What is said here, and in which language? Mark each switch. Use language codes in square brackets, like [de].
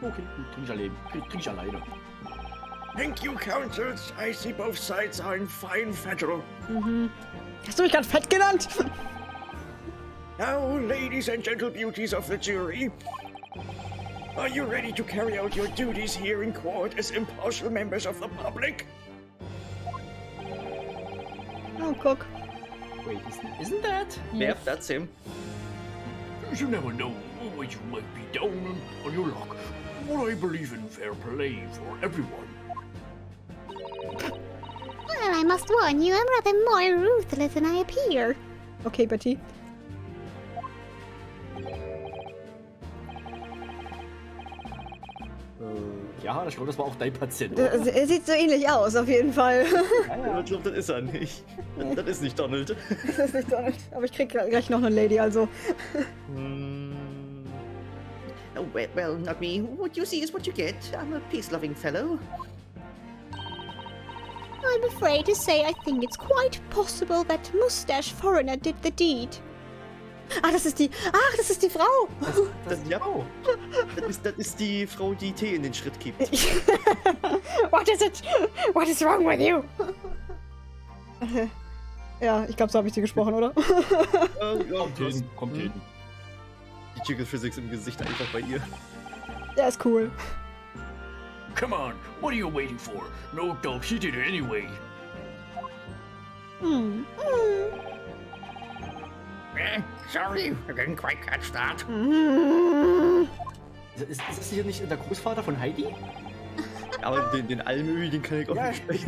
[de] Okay, gut, trink ich alleine. [en] Thank you, Countess. I see both sides are in fine federal. [de] Hast du mich gerade fett genannt? [en] Now, ladies and gentle beauties of the jury, are you ready to carry out your duties here in court as impartial members of the public? [de] Oh, guck. [en] Wait, isn't that? Yep, that's him. You never know when you might be down on your luck. Well, I believe in fair play for everyone. Well, I must warn you, I'm rather more ruthless than I appear. Okay, Betty. [de] Ja, ich glaube, das war auch dein Patient. Er sieht so ähnlich aus, auf jeden Fall. Ja, ich glaube, das ist er nicht. Das ist nicht Donald. Das ist nicht Donald. Aber ich krieg gleich noch eine Lady, also. [en] Oh, well, not me. What you see is what you get. I'm a peace-loving fellow. I'm afraid to say I think it's quite possible that Mustache Foreigner did the deed. [de] Das ist die Frau! Das ist die Frau, die Tee in den Schritt kippt. [en] What is it? What is wrong with you? [de] Ja, ich glaube, so habe ich sie gesprochen, oder? Kommt hin. Die Jiggle Physics im Gesicht einfach bei ihr. Der ist cool. [en] Come on, what are you waiting for? No doubt she did it anyway. Sorry, I didn't quite catch that. [de] Ist das hier nicht der Großvater von Heidi? Aber den Almöhi, den kann ich auch nicht sprechen.